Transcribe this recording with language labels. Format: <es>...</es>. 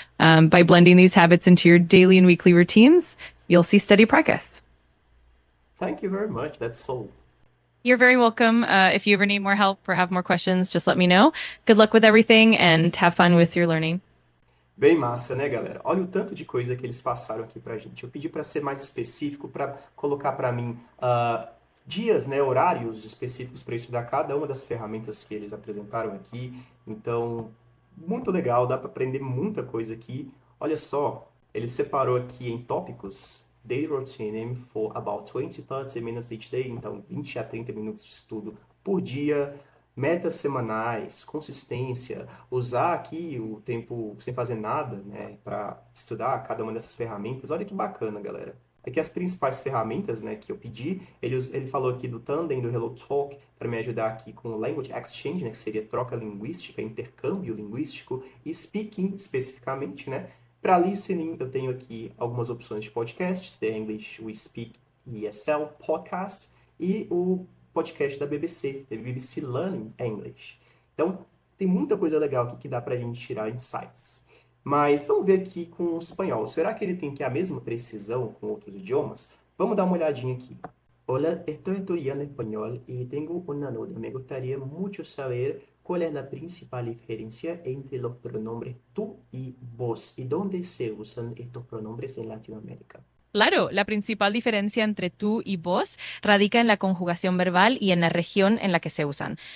<en>By blending these habits into your daily and weekly routines, you'll see steady progress. Thank you very much. That's so. You're very welcome. If you ever need more help or have more questions, just let me know. Good luck with everything and have fun with your learning.</en> <pt>Bem massa, né, galera? Olha o tanto de coisa que eles passaram aqui pra gente. Eu pedi para ser mais específico, para colocar para mim dias, né, horários específicos para estudar cada uma das ferramentas que eles apresentaram aqui. Então, muito legal, dá para aprender muita coisa aqui. Olha só, ele separou aqui em tópicos.</pt> <en>Daily routine for about 20 to 30 minutes each day.</en> <pt>Então, 20 a 30 minutos de estudo por dia. Metas semanais, consistência, usar aqui o tempo sem fazer nada, né, para estudar cada uma dessas ferramentas. Olha que bacana, galera. Aqui as principais ferramentas, né, que eu pedi, ele falou aqui do Tandem, do HelloTalk, para me ajudar aqui com o Language Exchange, né, que seria troca linguística, intercâmbio linguístico, e Speaking, especificamente, né. Para listening, eu tenho aqui algumas opções de podcasts, The English We Speak ESL Podcast, e o podcast da BBC, da BBC Learning English. Então, tem muita coisa legal aqui que dá pra gente tirar insights. Mas vamos ver aqui com o espanhol. Será que ele tem que a mesma precisão com outros idiomas? Vamos dar uma olhadinha aqui.</pt> <es>Hola, estoy estudiando español y tengo una duda. Me gustaría mucho saber cuál es la principal diferencia entre los pronombres tú y vos y dónde se usan estos pronombres en Latinoamérica. Claro, la principal diferencia entre tú y vos radica en la conjugación verbal y en la región en la que se usan.</es>